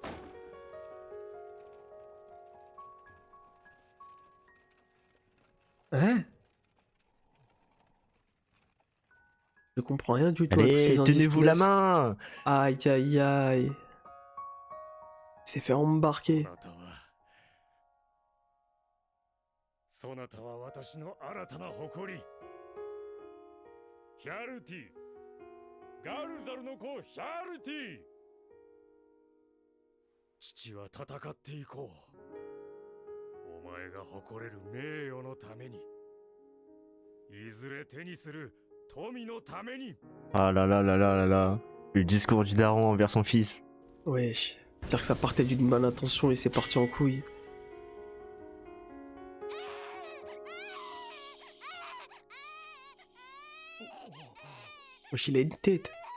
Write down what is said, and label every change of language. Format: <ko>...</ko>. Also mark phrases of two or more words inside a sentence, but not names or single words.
<fr>Hein? Je comprends rien du tout à tous Allez, ces indices tenez-vous qu'il la laisse. main! Aïe, aïe, aïe. s'est fait embarquer.</fr> <ja>そなたは私の新たな誇り。ヒャルティ、ガルザルの子ヒャルティ。父は戦っていこう。お前が誇れる名誉のために。いずれ手にする富のために。</ja> <fr>Ah là là là là là là. Le discours du daron envers son fils. Wesh. C'est-à-dire que ça partait d'une bonne intention et c'est parti en couille. Wesh, il a une tête.</fr>